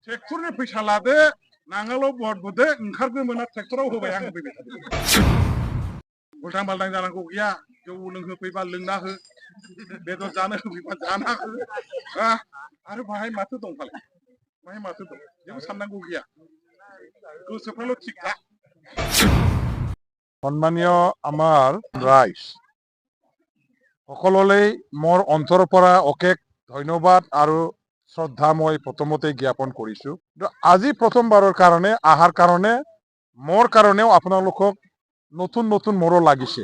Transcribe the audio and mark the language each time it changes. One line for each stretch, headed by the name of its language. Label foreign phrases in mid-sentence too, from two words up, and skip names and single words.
Bodo: ट्रेक्टरनि फैसा लादो नांगोलाव बहर बुदो ओंखारगोमोना ट्रेक्टराव होबाय आं होफैबाय थादों उल्टां बाल्टां जानांगौ गैया जौ लोंहोफैबा लोंना हो बेदर जानो होफैबा जाना हो आरो बाहाय माथो दं फालाय बाहाय माथो दं जेबो साननांगौ गैया गोसोफ्राल' थिग था
Assamese: সন্মানীয় আমাৰ ৰাইজ সকললৈ মোৰ অন্তৰৰ পৰা অশেষ ধন্যবাদ আৰু শ্ৰদ্ধা মই প্ৰথমতে জ্ঞাপন কৰিছো আজি প্ৰথমবাৰৰ কাৰণে আহাৰ কাৰণে মোৰ কাৰণেও আপোনালোকক নতুন নতুন মোৰো লাগিছে